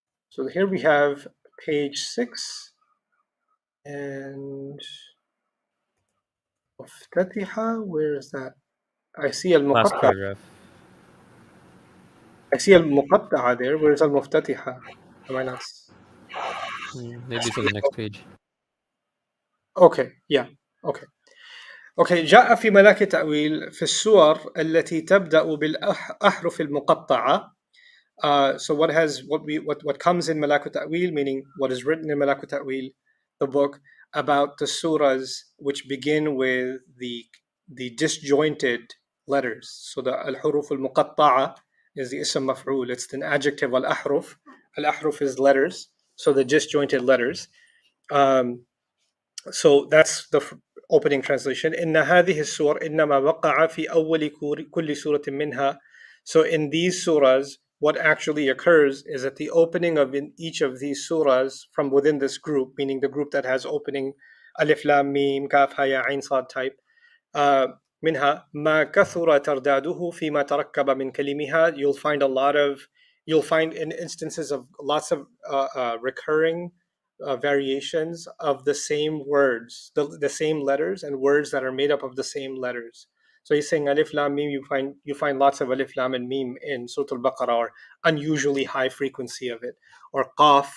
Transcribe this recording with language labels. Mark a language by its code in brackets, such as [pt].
[en] So here we have page 6, and muftatiha, where is that? I see Last al-muqatta'a. paragraph. I see al-muqatta'a there. Where is al-muftatiha? Am I not? Maybe it's on the next page. Okay, yeah, okay. [ar] جاء في ملاك التأويل في السور التي تبدأ بالأحرف المقطعة. [en] So what comes in Malak al-Ta'wil, meaning what is written in Malak al-Ta'wil, the book, about the surahs which begin with the disjointed letters. So the al-huruf al-muqatta'a is the ism maf'ul. It's an adjective al-ahruf. Al-ahruf is letters, so the disjointed letters. So that's the opening translation. [ar] إن هذه السور إنما وقع في أول كل سورة منها. [en] So in these surahs, what actually occurs is at the opening of each of these surahs from within this group, meaning the group that has opening alif lam mim kaf ha ya ain sad type. [ar] منها ما كثر ترداده فيما تركب من كلمها. [en] You'll find a lot of you'll find in instances of lots of recurring variations of the same words, the same letters and words that are made up of the same letters. So he's saying alif lam mim. You find lots of alif lam and mim in Surah Al-Baqarah, or unusually high frequency of it, or qaf.